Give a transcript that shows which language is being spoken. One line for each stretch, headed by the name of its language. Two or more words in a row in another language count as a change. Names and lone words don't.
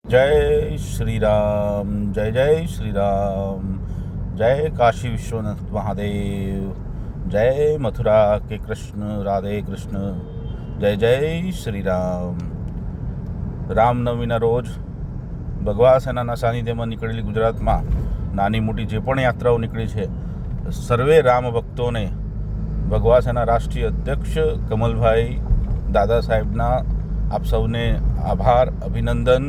Hindi: जय श्री राम, जय जय श्री राम, जय काशी विश्वनाथ महादेव, जय मथुरा के कृष्ण राधे कृष्ण, जय जय श्री राम.
Gujarati: રામનવમીના રોજ ભગવા સેનાના સાનિધ્યમાં નીકળેલી ગુજરાતમાં નાની મોટી જે પણ યાત્રાઓ નીકળી છે, સર્વે રામ ભક્તોને ભગવા સેના રાષ્ટ્રીય અધ્યક્ષ કમલભાઈ દાદા સાહેબના આપ સૌને આભાર, અભિનંદન.